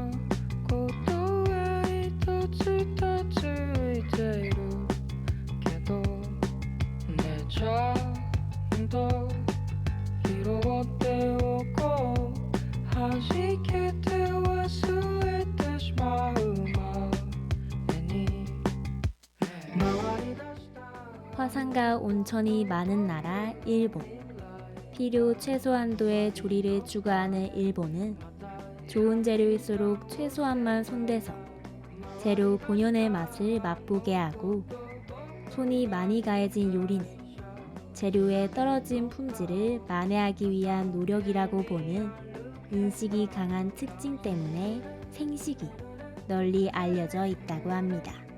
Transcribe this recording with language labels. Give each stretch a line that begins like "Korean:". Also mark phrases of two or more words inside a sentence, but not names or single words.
Japanese: ことが一つとついているけどねちゃんと拾っておこう弾けて忘れてしまうまでに回り出した
Korean: 화산과 온천이 많은 나라 일본. 필요 최소한도의 조리를 추구하는 일본은 좋은 재료일수록 최소한만 손대서 재료 본연의 맛을 맛보게 하고 손이 많이 가해진 요리는 재료의 떨어진 품질을 만회하기 위한 노력이라고 보는 인식이 강한 특징 때문에 생식이 널리 알려져 있다고 합니다.